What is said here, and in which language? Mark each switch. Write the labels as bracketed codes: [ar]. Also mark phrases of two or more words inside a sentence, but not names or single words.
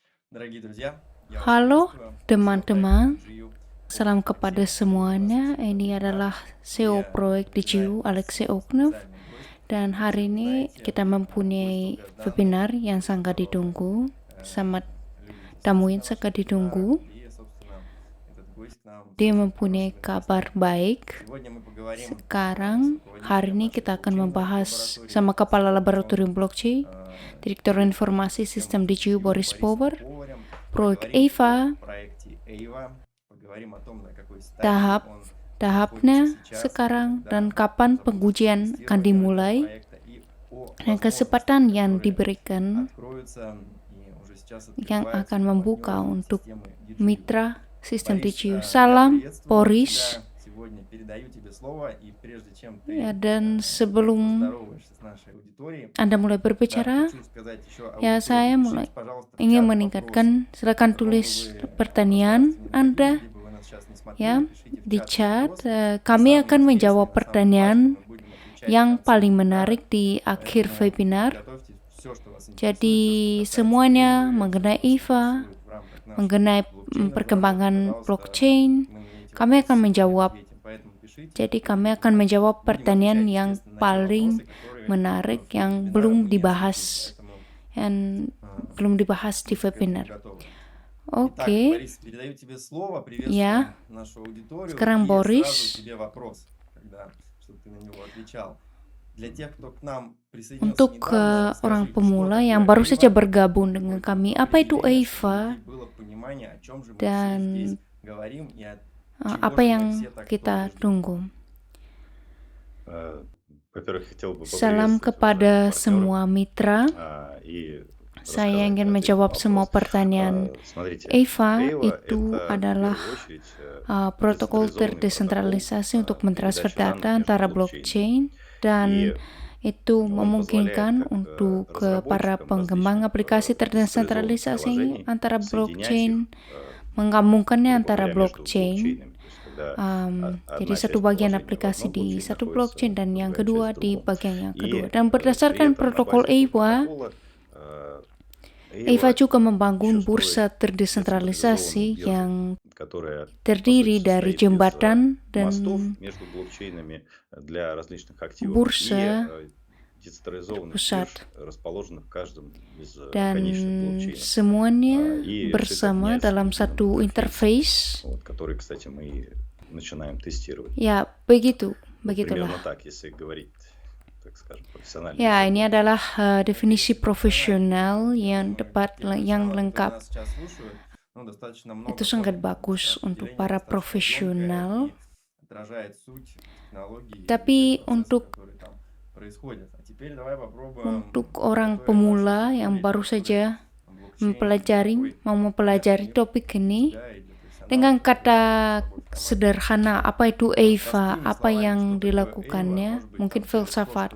[ru] Дорогие друзья, я вас [id] Halo [ru] приветствую. SEO проект [id] teman-teman, GU salam kepada Алексей Окунев semuanya. [ru] вас [id] Ini adalah [ru] приветствует. SEO Где мы [id] proyek [ru] наблюдаем DJU Alexei сегодня Oknev, специальный гость. [id] dan [ru] Как все [id] hari [ru] вы [id] ini [ru] знаете, [id] kita [ru] поиск [id] mempunyai [ru] долгожданный, [id] webinar yang [ru] поиск [id] sangat [ru] которого [id] ditunggu. Selamat [ru] люди [id] tamu [ru] подписываются [id] yang [ru] на наши [id] sangat [ru] вебинары. [id] ditunggu. [ru] И, собственно, этот гость к нам с [id] Dia [ru] очень [id] mempunyai [ru] хорошими [id] kabar [ru] новостями. [id] baik. [ru] Сегодня мы поговорим с [id] Sekarang, hari [ru] руководителем [id] ini [ru] нашей [id] kita akan [ru] блокчейновой [id] membahas [ru] лаборатории, [id] sama [ru] с [id] Kepala Laboratorium информационным Blockchain, Direktur Informasi Sistem DJU DGU Boris [ru] Борисом Power, Поварем. [id] proyek [ru] Поговорим о EVA, проекте EIVA, поговорим о том, на какой стадии он находится [id] tahapnya [ru] сейчас, [id] sekarang, [ru] когда [id] dan kapan [ru] запустится [id] pengujian akan [ru] тестирование этого [id] dimulai, [ru] проекта и о [id] dan [ru] возможностях, [id] kesempatan yang [ru] которые [id] diberikan [ru] откроются и уже сейчас [id] yang [ru] открываются [id] akan [ru] для [id] membuka [ru] партнеров [id] untuk [ru] системы DGU. [id] mitra sistem [ru] Борис, [id] DCU. [ru] я [id] Salam, [ru] приветствую Boris. тебя сегодня, передаю тебе слово, и прежде чем [id] Ya, [ru] ты [id] dan sebelum [ru] поздороваешься с нашей аудиторией, [id] Anda mulai [ru] да, [id] berbicara, [ru] хочу сказать еще [id] ya saya [ru] аудитории, [id] mulai [ru] пишите, пожалуйста, в [id] ingin [ru] чат вопросы, [id] meningkatkan, silakan [ru] в каком бы [id] tulis [ru] вы [id] pertanyaan [ru] пространстве ни [id] Anda [ru] находились, где бы вы нас сейчас не смотрели, [id] ya [ru] пишите в [id] di [ru] чат [id] chat. [ru] вопрос. [id] Kami [ru] Самый [id] akan [ru] интересный, [id] menjawab [ru] на самый важный [id] pertanyaan [ru] мы будем отвечать в [id] yang [ru] конце [id] paling [ru] вебинара. [id] menarik di akhir [ru] Поэтому [id] webinar. [ru] готовьте все, что вас интересует, [id] Jadi [ru] все, что касается [id] semuanya [ru] EIVA, все, [id] mengenai что вас IVA, [ru] интересует в рамках нашей [id] mengenai [ru] блокчейн-лаборатории, [id] perkembangan [ru] пожалуйста, [id] blockchain, [ru] мы на эти [id] kami akan [ru] вопросы [id] menjawab. [ru] ответим. Поэтому пишите. [id] Jadi kami akan menjawab [ru] Будем [id] pertanyaan [ru] отвечать, [id] yang [ru] естественно, на те [id] paling [ru] вопросы, которые [id] menarik [ru] в ходе [id] yang [ru] вебинара [id] belum [ru] мы не [id] dibahas [ru] осветим. Поэтому [id] yang belum dibahas di [ru] будьте к этому [id] webinar. [ru] готовы. Итак, [id] Oke, [ru] Борис, передаю тебе слово, приветствуем [id] ya. [ru] нашу аудиторию [id] Sekarang [ru] и сразу Boris, тебе вопрос, чтобы ты на него отвечал. Для тех, кто к нам присоединился [id] untuk [ru] недавно, [id] orang [ru] скажи, что [id] pemula yang [ru] такое [id] baru saja EIVA, bergabung dengan [ru] какое-то [id] kami, apa itu [ru] определение, чтобы у EIVA людей было понимание, о чем же мы все [id] dan [ru] здесь говорим и от чего [id] apa [ru] же мы [id] yang [ru] все так [id] kita [ru] долго ждем. [id] tunggu. [ru] Во-первых, хотел бы [id] Salam [ru] поприветствовать [id] kepada [ru] уважаемых [id] semua mitra. [ru] партнеров и [id] Saya [ru] рассказать, [id] ingin [ru] ответить на [id] menjawab semua [ru] вопрос. [id] pertanyaan. [ru] Смотрите, EIVA [id] EIVA itu [ru] это в [id] adalah [ru] первую очередь [id] protokol [ru] децентрализованный [id] terdesentralisasi [ru] протокол [id] untuk mentransfer [ru] передачи данных [id] data [ru] между [id] antara [ru] блокчейнами. [id] blockchain, dan [ru] И [id] itu [ru] он [id] memungkinkan [ru] позволяет как [id] untuk para [ru] разработчикам [id] pengembang [ru] различных [id] aplikasi [ru] децентрализованных [id] terdesentralisasi [ru] приложений [id] antara [ru] соединять их, [id] blockchain, menggabungkannya [ru] грубо [id] antara [ru] говоря, между [id] blockchain. [ru] блокчейнами. То есть, когда [id] Jadi [ru] одна [id] satu [ru] часть [id] bagian [ru] приложения в [id] aplikasi [ru] одном [id] di [ru] блокчейне [id] satu [ru] находится [id] blockchain dan yang [ru] другая [id] kedua [ru] часть в [id] di [ru] другом. [id] bagian yang kedua. [ru] И [id] Dan [ru] при [id] berdasarkan [ru] этом на [id] protokol [ru] базе этого EIVA, протокола [id] EIVA juga membangun [ru] еще [id] bursa [ru] строит [id] terdesentralisasi [ru] децентрализованную биржу, [id] yang [ru] которая [id] terdiri [ru] по сути [id] dari [ru] состоит из [id] jembatan [ru] мостов [id] dan [ru] между блокчейнами для различных активов [id] bursa [ru] и децентрализованных [id] pusat. [ru] бирж, расположенных в каждом из [id] Dan [ru] конечных блокчейнов. [id] semuanya [ru] И все это [id] bersama [ru] объединяется [id] dalam [ru] в [id] satu [ru] едином [id] interface. [ru] вот, который, кстати, мы и начинаем тестировать. [id] Ya, begitulah. [ru] Примерно так, если говорить, так скажем, профессионально. [id] Ya, ini adalah definisi profesional yang tepat, yang lengkap. Itu sangat bagus untuk para profesional. Tapi untuk orang pemula yang baru saja mau mempelajari topik ini, dengan kata sederhana, apa itu EIVA, apa yang dilakukannya, mungkin filsafat.